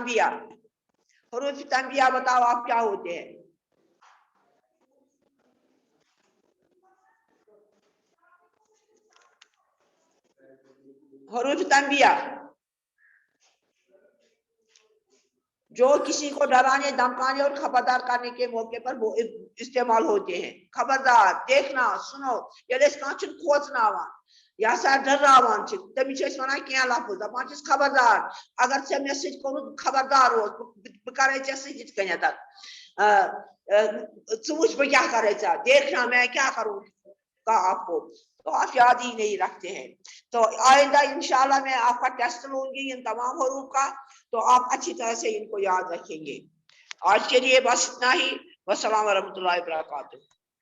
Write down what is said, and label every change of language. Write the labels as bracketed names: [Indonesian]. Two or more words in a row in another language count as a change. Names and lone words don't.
[Urdu] تنبیہ بتاؤ آپ کیا ہوتے ہیں حروف تنبیہ جو کسی کو ڈرانے دھمکانے اور خبردار کرنے کے موقع پر وہ استعمال ہوتے ہیں خبردار دیکھنا سنو [Kashmiri] یس کھان کھوچناوان یا سا ڈراوان تمس ونان کی لفظ دپان خبردار اگر ژے مے سۭتۍ کوٚرُتھ خبردار روز بہٕ کرے ژےٚ سۭتۍ یِتھ کٔنیتھ ژٕ وٕچھ بہٕ کیٛاہ کرے ژےٚ [Urdu] دیکھنا میں کیا کروں کا آپ کو، تو آپ یاد ہی نہیں رکھتے ہیں. تو آئندہ انشاءاللہ میں آپ کا ٹیسٹ لوں گی ان تمام حروف کا، تو آپ اچھی طرح سے ان کو یاد رکھیں گے. آج کے لیے بس اتنا ہی. [Arabic] والسلام ورحمۃ اللہ وبرکاتہ.